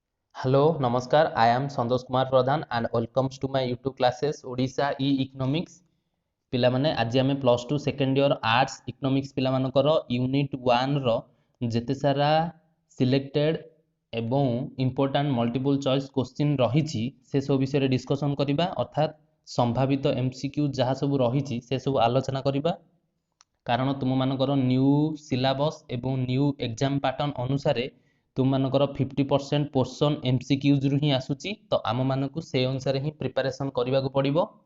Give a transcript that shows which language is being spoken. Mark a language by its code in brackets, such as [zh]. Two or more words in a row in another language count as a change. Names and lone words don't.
[en] Hello, Namaskar. I am Santosh Kumar Pradhan and welcomes to my YouTube classes Odisha E-Economics. [or] ପିଲାମାନେ ଆଜି ଆମେ +2 [en] second year arts economics [or] ପିଲାମାନଙ୍କର ୟୁନିଟ୍ 1 ର ଯେତେ ସାରା ସିଲେକ୍ଟେଡ୍ ଏବଂ [en] important multiple choice question [or] ରହିଛି ସେ ସବୁ ବିଷୟରେ ଡିସ୍କସନ୍ କରିବା ଅର୍ଥାତ୍ ସମ୍ଭାବିତ MCQ ଯାହା ସବୁ ରହିଛି ସେ ସବୁ ଆଲୋଚନା କରିବା କାରଣ ତୁମମାନଙ୍କର [en] new syllabus [or] ଏବଂ [en] new exam pattern [or] ଅନୁସାରେ ତୁମମାନଙ୍କର 50% [en] portion MCQs [or] ରୁ ହିଁ ଆସୁଛି ତ ଆମମାନଙ୍କୁ ସେ ଅନୁସାରେ ହିଁ ପ୍ରିପାରେସନ୍ କରିବାକୁ ପଡ଼ିବ।